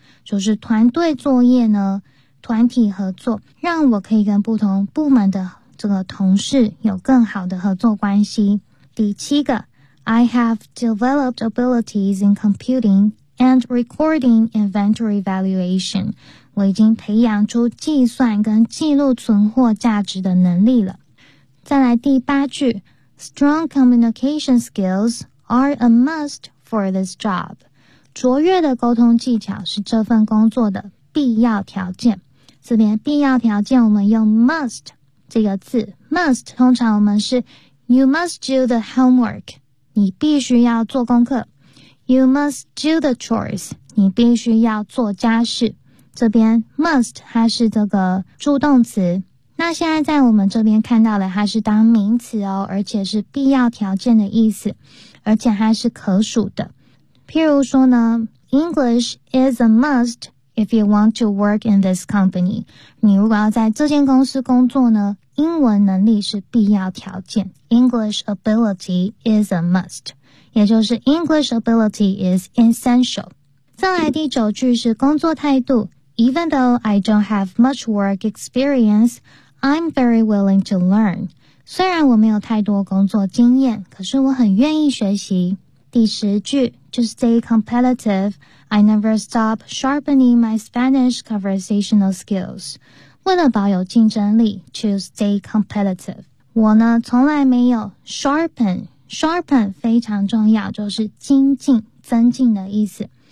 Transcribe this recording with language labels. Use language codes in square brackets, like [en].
[zh] 就是团队作业呢，团体合作让我可以跟不同部门的这个同事有更好的合作关系。第七个 [en] I have developed abilities in computing and recording inventory valuation。 [zh] 我已经培养出计算跟记录存货价值的能力了。再来第八句 [en] Strong communication skills are a must for this job。 [zh] 卓越的沟通技巧是这份工作的必要条件。这边必要条件我们用 must 这个字， must 通常我们是 [en] you must do the homework， [zh] 你必须要做功课， [en] you must do the chores， [zh] 你必须要做家事。这边 must 它是这个助动词，那现在在我们这边看到的它是当名词哦，而且是必要条件的意思，而且它是可数的。譬如说呢， [en] English is a must if you want to work in this company. [zh] 你如果要在这间公司工作呢，英文能力是必要条件。 [en] English ability is a must. [zh] 也就是 [en] English ability is essential. [zh] 再来第九句是工作态度。 [en] Even though I don't have much work experience, I'm very willing to learn. [zh] 虽然我没有太多工作经验，可是我很愿意学习。第十句 [en] To stay competitive, I never stop sharpening my Spanish conversational skills. [zh] 为了保有竞争力 [en] To stay competitive [zh] 我呢从来没有 Sharpen 非常重要，就是精进增进的意思。